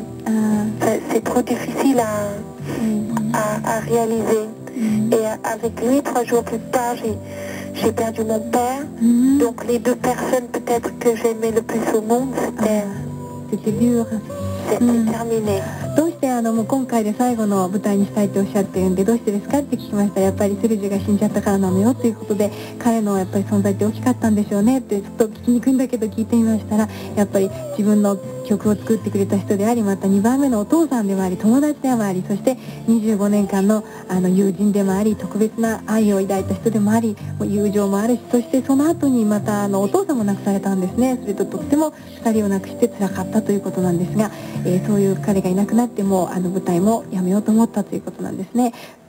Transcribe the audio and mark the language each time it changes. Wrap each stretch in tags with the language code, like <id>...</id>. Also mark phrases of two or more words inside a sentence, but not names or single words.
<fr>C'est trop difficile à réaliser. Et avec lui, 3 jours plus tard, j'ai perdu mon père. Donc les 2 personnes peut-être que j'aimais le plus au monde, c'était dur. C'était terminé.</fr> <ja>どうしてもう今回で最後の舞台にしたいとおっしゃってるんで、どうしてですかって聞きましたら、やっぱりセルジュが死んじゃったからなのよということで、彼のやっぱり存在って大きかったんでしょうねってちょっと聞きにくいんだけど聞いてみましたら、やっぱり自分の曲を作ってくれた人であり、また2番目のお父さんでもあり、友達でもあり、そして25年間の友人でもあり、特別な愛を抱いた人でもあり、友情もあるし、そしてその後にまたお父さんも亡くされたんですね。それととっても2人を亡くして辛かったということなんですが、そういう彼がいなくなっても舞台もやめようと思ったということなんですね。</ja>